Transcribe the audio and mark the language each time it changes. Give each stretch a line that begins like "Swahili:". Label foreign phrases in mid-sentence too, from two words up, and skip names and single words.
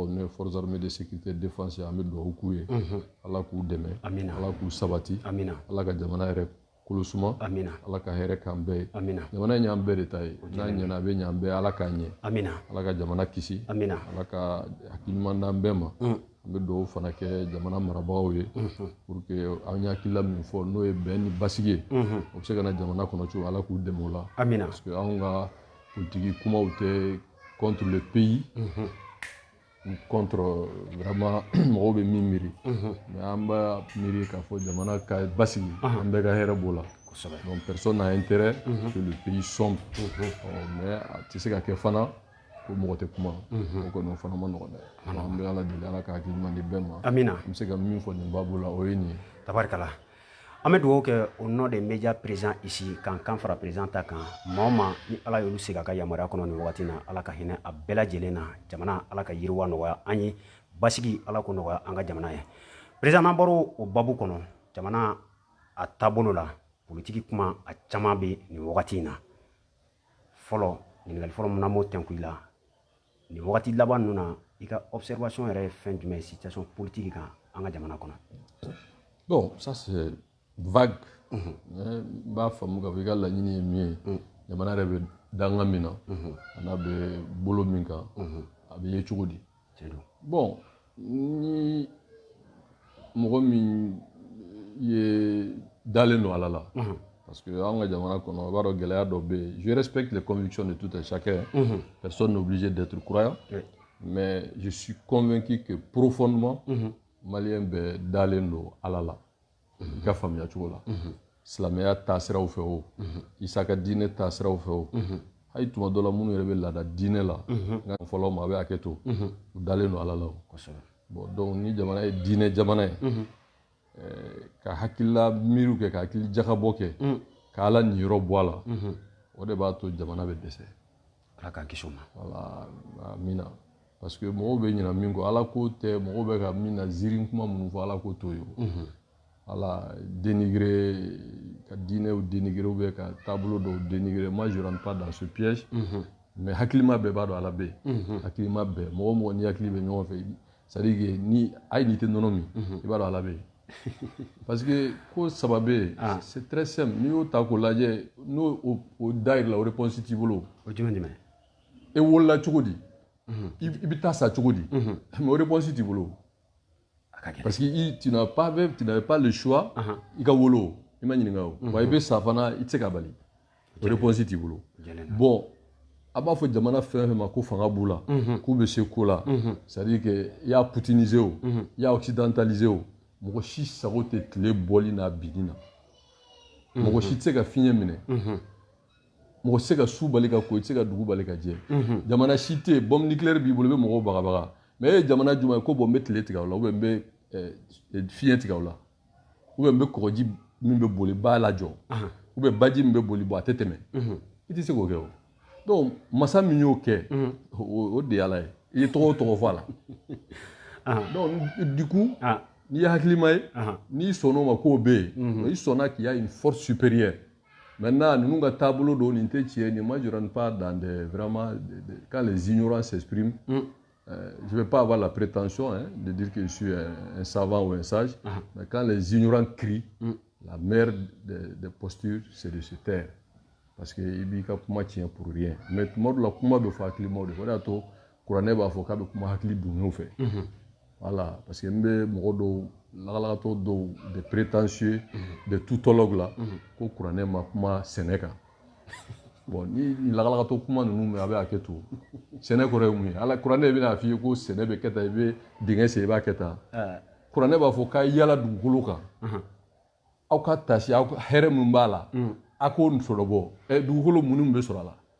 Bambara: n'o ye
French: forces armées de sécurité de défense
Bambara: an bɛ duwawu k'u ye ala k'u dɛmɛ ala k'u sabati ala ka jamana yɛrɛ kolosuma ala ka hɛrɛ k'an bɛɛ ye jamana in y'an bɛɛ de ta ye n'a ɲɛna a bɛ ɲɛ an bɛɛ ala k'a ɲɛ ala ka jamana kisi ala ka hakiliɲuman d'an bɛɛ ma an bɛ duwawu fana kɛ jamana marabagaw ye
French: pour que
Bambara: an ye hakilila min fɔ n'o ye bɛn ni basigi ye o bɛ se ka na jamana kɔnɔ cogo ala k'u dɛmɛ o la
French: parce que
Bambara: anw ka politique kuma
French: était contre le pays ou contre vraiment
Bambara: mɔgɔw bɛ min miiri mais an b'a miiri k'a fɔ jamana ka basigi an bɛɛ ka hɛrɛ b'o la
French: donc personne n'a intérêt que le pays sombre
Bambara: mais a tɛ se ka kɛ fana ko mɔgɔ tɛ kuma o kɔni o fana ma nɔgɔn dɛ an bɛ ala deli ala ka hakili ɲuman di bɛɛ ma amina n bɛ se ka min fɔ nin baabu la o ye nin ye tabarikala an bɛ dugawu kɛ
French: au nom des médias présents ici
Bambara: k'an kan fara président ta kan maa o maa ni ala y'olu sigi a ka yamaruya kɔnɔ nin wagati na ala ka hinɛ a bɛɛ lajɛlen na jamana ala ka yiriwa nɔgɔya an ye basigi ala ko nɔgɔya an ka jamana ye président n'an bɔra o babu kɔnɔ jamana a taabolo la politiki kuma a caman bɛ nin wagati in na fɔlɔ ɲininkali fɔlɔ mun n'an b'o tɛnku i la nin wagati laban ninnu na i ka observation yɛrɛ ye fɛn jumɛn ye
French: situation politique
Bambara: kan an ka jamana kɔnɔ.
French: Bon, ça c'est vague.
Bambara: B'a faamu k'a fɔ i ka laɲini ye min ye jamana yɛrɛ bɛ danga min na a n'a bɛ bolo min kan a bɛ ye cogo di. Bon ni mɔgɔ min ye dalen don ala la
French: parce que
Bambara: an ka jamana kɔnɔ i b'a dɔn gɛlɛya dɔ bɛ yen
French: je respecte les convictions de tout un chacun personne n'est obligé d'être croyant mais je suis convaincu que profondément malien
Bambara: bɛ dalen don ala la i ka faamuya cogo la silamɛya taasiraw fɛ o isa ka diinɛ taasiraw fɛ o hali tuma dɔ la minnu yɛrɛ bɛ laada diinɛ la nka fɔlɔ ma a bɛ hakɛ to u dalen don ala la o
French: bon donc
Bambara: ni jamana ye diinɛ jamana ye ka hakilila miiriw kɛ ka hakili jakabɔ kɛ ka ala niyɔrɔ bɔ a la o de b'a to jamana bɛ dɛsɛ ala k'an kisi o ma voilà amina
French: parce que
Bambara: mɔgɔw bɛ ɲina min kɔ ala ko tɛ mɔgɔw bɛ ka min na ziiri kuma minnu fɔ ala ko t'o ye ala dénigrer ka diinɛw dénigrer ou bien ka taabolo dɔw dénigrer
French: moi je rentre pas dans ce piège mais
Bambara: hakilima bɛɛ b'a dɔn ala bɛ yen hakilima bɛɛ mɔgɔ o mɔgɔ ni hakili bɛ ɲɔgɔn fɛ
French: c'est à dire que
Bambara: ni a ye nin tɛ nɔnɔ min i b'a dɔn ala bɛ yen
French: parce que
Bambara: ko saba bɛ yen
French: c'est très simple
Bambara: n'i y'o ta k'o lajɛ n'o o dayira la o réponse t'i bolo o jumɛn jumɛn e wolola cogo di i bɛ taa sa cogo di mais o réponse t'i bolo
French: parce que tu n'avais pas le choix
Bambara: i ka wolo i ma ɲininka o wa i bɛ sa fana i tɛ se ka bali o réponse t'i bolo bon a b'a fɔ jamana fɛn fɛn ma ko fanga b'u la k'u bɛ se ko la
French: c'est à dire que
Bambara: i y'a putiniser o i y'a occidentaliser o mɔgɔ si sago tɛ tile bɔli n'a binni na mɔgɔ si tɛ se ka fiɲɛ minɛ mɔgɔ se ka su bali ka ko i tɛ se ka dugu bali ka jɛ jamana si tɛ yen
French: bombe nucléaire
Bambara: b'i bolo i bɛ mɔgɔw bagabaga mais e ye jamana jumɛn ye ko bon n bɛ tile tigɛ aw la
French: ou bien
Bambara: n bɛ fiɲɛ tigɛ aw la
French: ou bien
Bambara: n bɛ kɔgɔji min bɛ boli b'a lajɔ
French: ou bien
Bambara: baji min bɛ boli bɔn a tɛ tɛmɛ i tɛ se k'o kɛ o donc masa min y'o kɛ o de y'ala ye i ye tɔgɔ o tɔgɔ fɔ a
French: la donc du coup
Bambara: n'i ye hakilima ye n'i sɔnn'o ma k'o bɛ yen i sɔnna
French: qu'il y a une force supérieure maintenant
Bambara: ninnu ka taabolo don nin tɛ tiɲɛ nin
French: moi je rentre pas dans des vraiment quand les ignorants s'expriment je ne vais pas avoir la prétention de dire que je suis un savant ou un sage mais quand les ignorants crient la meilleure des postures c'est de se taire parce que
Bambara: i b'i ka kuma tiɲɛ
French: pour rien mais
Bambara: tuma dɔ la kuma bɛ fɔ hakilimaw de fɛ o de y'a to kuranɛ b'a fɔ k'a bɛ kuma hakili bonyaw fɛ
French: voilà parce que
Bambara: n bɛ mɔgɔ dɔw lagalagatɔ dɔw
French: des prétentieux des tutologues
Bambara: la ko kuranɛ ma kuma sɛnɛ kan bon ni lagalagatɔ kuma ninnu mɛn a bɛ hakɛ to sɛnɛ kɔrɔ ye mun ye ala kuranɛ bɛna f'i ye ko sɛnɛ bɛ kɛ tan i bɛ dingɛ sen i b'a kɛ tan kuranɛ b'a fɔ k'a yala dugukolo kan aw ka tasi aw hɛrɛ min b'a la a k'o sɔrɔ bɔ dugukolo minnu bɛ sɔrɔ a la